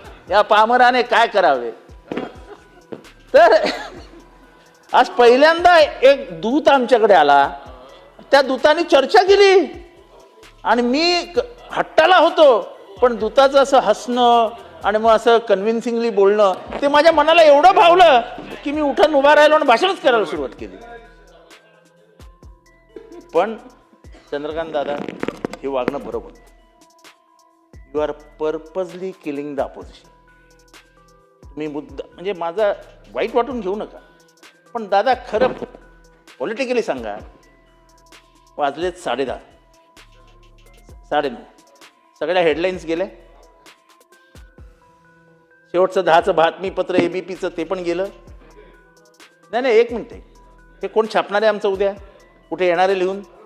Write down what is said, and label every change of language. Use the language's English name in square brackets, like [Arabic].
[Marathi] या पामराने काय करावे. तर आज पहिल्यांदा एक दूत आमच्याकडे आला, त्या दूताने चर्चा केली आणि मी हट्टाला होतो, पण दूताचं असं हसणं आणि मग असं कन्व्हिन्सिंगली बोलणं ते माझ्या मनाला एवढं भावलं की मी उठून उभा राहिलो आणि भाषणच करायला सुरुवात केली. पण चंद्रकांत दादा, हे वागणं बरोबर. [English] You are purposely killing the opposition. [Marathi] तुम्ही मुद्दा, म्हणजे माझा वाईट वाटून घेऊ नका, पण दादा खरं पॉलिटिकली सांगा, वाजलेत 10:30 9:30, सगळ्या हेडलाईन्स गेल्या. शेवटचं 10चं बातमीपत्र ABPचं ते पण गेलं. नाही, 1 मिनिट, हे कोण छापणार आहे आमचं उद्या, कुठे येणार आहे लिहून?